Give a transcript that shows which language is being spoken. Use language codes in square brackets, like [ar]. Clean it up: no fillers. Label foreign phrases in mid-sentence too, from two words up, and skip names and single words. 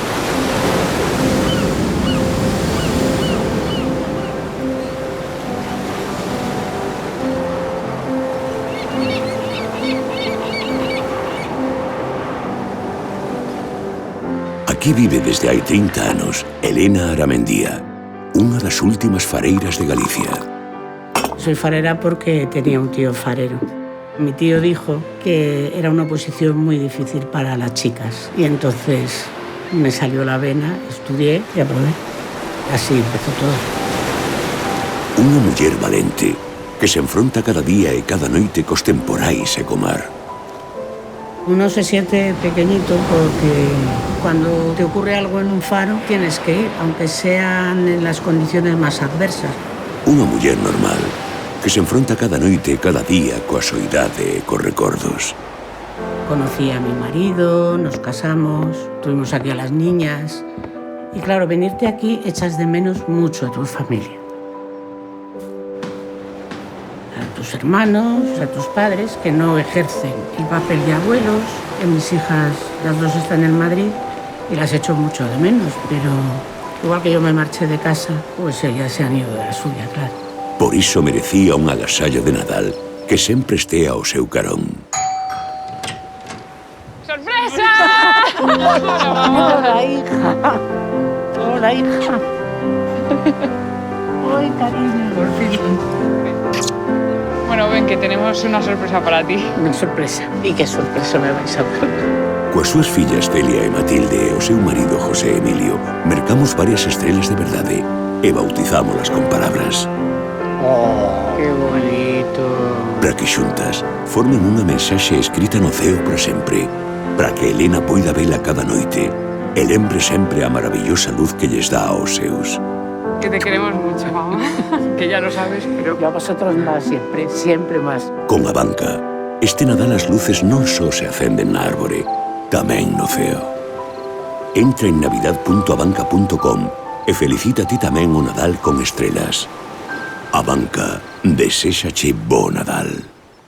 [gl] Aquí vive desde hai 30 anos Elena Aramendía, unha das últimas fareiras de Galicia. [es] Soy farera porque tenía un tío farero. Mi tío dijo que era una posición muy difícil para las chicas y entonces me salió la vena, estudié y aprobé. Así empezó todo. [gl] Unha muller valente que se enfronta cada día e cada noite cos temporais e co mar. [es] Uno se siente pequeñito porque cuando te ocurre algo en un faro tienes que ir, aunque sean en las condiciones más adversas. [gl] Unha muller normal que se enfronta cada noite e cada día coa soidade e cos recordos. [es] Conocí a mi marido, nos casamos, tuvimos aquí a las niñas. Y claro, venirte aquí echas de menos mucho a tu familia. A tus hermanos, a tus padres, que no ejercen el papel de abuelos. Mis hijas, las dos están en Madrid y las echo mucho de menos, pero igual que yo me marché de casa, pues ellas se han ido de la suya, claro. [gl] Por iso merecía un agasallo de Nadal que sempre estea ao seu carón. [es] ¡Sorpresa! Hola, hija. Hola, hija. Ay, cariño, por fin. Bueno, ven, que tenemos una sorpresa para ti. Una sorpresa. ¿Y qué sorpresa me vais a dar? [gl] Coas súas fillas Celia e Matilde e o seu marido José Emilio, mercamos varias estrelas de verdade e bautizámolas con palabras. [es] ¡Oh, qué bonito! [gl] Para que xuntas formen unha mensaxe escrita no ceo para sempre, para que Elena poida vela cada noite e lembre sempre a maravillosa luz que lles dá aos seus. [es] Que te queremos mucho, mamá. Que ya lo sabes, pero... Y a vosotros más, siempre, siempre más. [gl] Con Abanca, este Nadal as luces non só se acenden na árbore, tamén no ceo. Entra en navidad.abanca.com e felicita ti tamén o Nadal con estrelas. Abanca, deséxache bo Nadal.